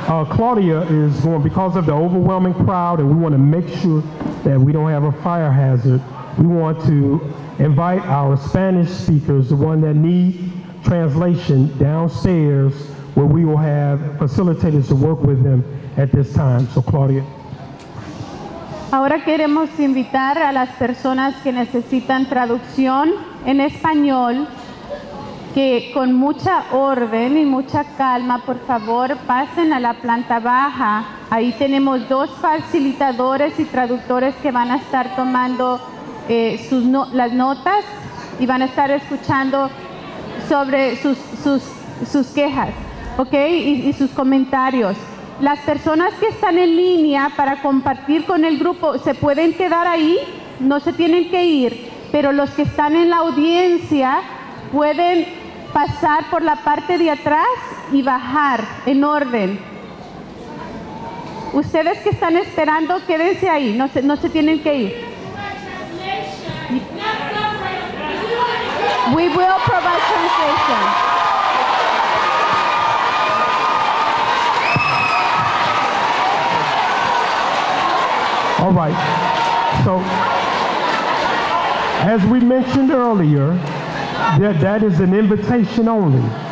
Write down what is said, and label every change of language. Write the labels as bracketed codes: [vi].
[en] Claudia is going, because of the overwhelming crowd, and we want to make sure that we don't have a fire hazard, we want to invite our Spanish speakers, the one that need translation, downstairs, where we will have facilitators to work with them at this time. So, Claudia. [es] Ahora queremos invitar a las personas que necesitan traducción en español que con mucha orden y mucha calma, por favor, pasen a la planta baja. Ahí tenemos 2 facilitadores y traductores que van a estar tomando las notas y van a estar escuchando sobre sus quejas, ¿ok? Y sus comentarios. Las personas que están en línea para compartir con el grupo se pueden quedar ahí, no se tienen que ir, pero los que están en la audiencia pueden pasar por la parte de atrás y bajar en orden. Ustedes que están esperando, quédense ahí, no se tienen que ir. [en] We will provide translation. All right. So, as we mentioned earlier, that is an invitation only.